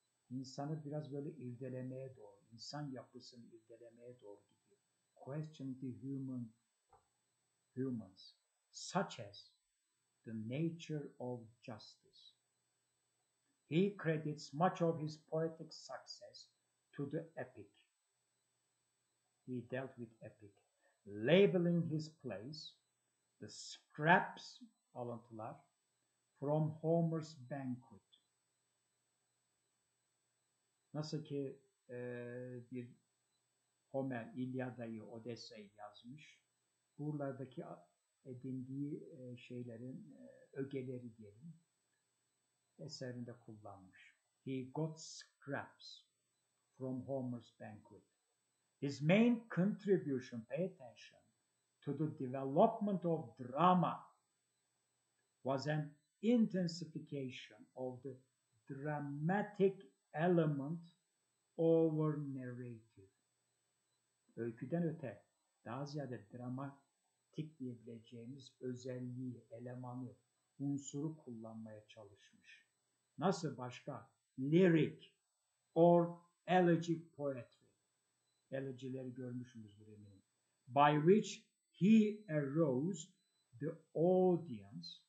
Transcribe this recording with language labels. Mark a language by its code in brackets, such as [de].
[tr] İnsanı biraz böyle irdelemeye doğru, insan yapısını irdelemeye doğru gidiyor. [en] Question the humans, such as the nature of justice. He credits much of his poetic success to the epic. He dealt with epic, labeling his plays the scraps, alıntılar, from Homer's banquet. [tr] Nasıl ki bir Homer İlyada'yı, Odessa'yı yazmış. Buralardaki edindiği şeylerin ögeleri diyelim eserinde kullanmış. [en] He got scraps from Homer's banquet. His main contribution, pay attention, to the development of drama was an intensification of the dramatic element over narrative. [tr] Öyküden öte, daha ziyade dramatik diyebileceğimiz özelliği, elemanı, unsuru kullanmaya çalışmış. Nasıl başka? [en] Lyric or elegiac poetry. [tr] Elegileri görmüşsünüzdür eminim. [en] By which he aroused the audience.